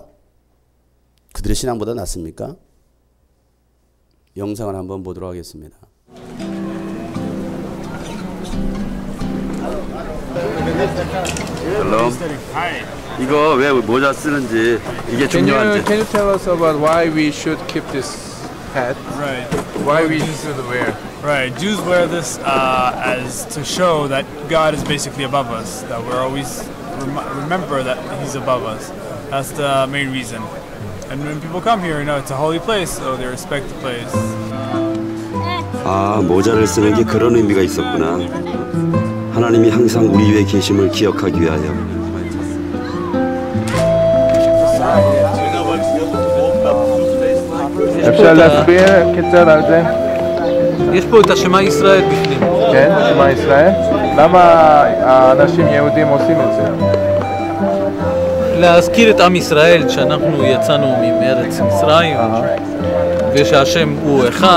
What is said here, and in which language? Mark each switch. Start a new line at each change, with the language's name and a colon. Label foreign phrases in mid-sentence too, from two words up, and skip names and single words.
Korean: 그들의 신앙보다 낫습니까? 영상을 한번 보도록 하겠습니다.
English: Hello.
Korean: 이거 왜 모자 쓰는지 이게 중요한지.
English: Can you tell us about why we should keep this hat? Right. Why we should wear? Right. Jews wear this as to show that God is basically above us. That we're always remember that He's above us. That's the main reason. And when people come here, you know, it's a holy place, so they respect the place.
Korean: 아, 모자를 쓰는 게 그런 의미가 있었구나. 하나님이 항상 우리 위에 계심을 기억하기 위하여.
Hebrew: אפשר להסביר קצת על זה? יש פה את השמע ישראל בפנים. כן, שמע ישראל. למה האנשים יהודים עושים את זה? להזכיר את עם ישראל שאנחנו יצאנו מארץ מצרים ושהשם הוא אחד.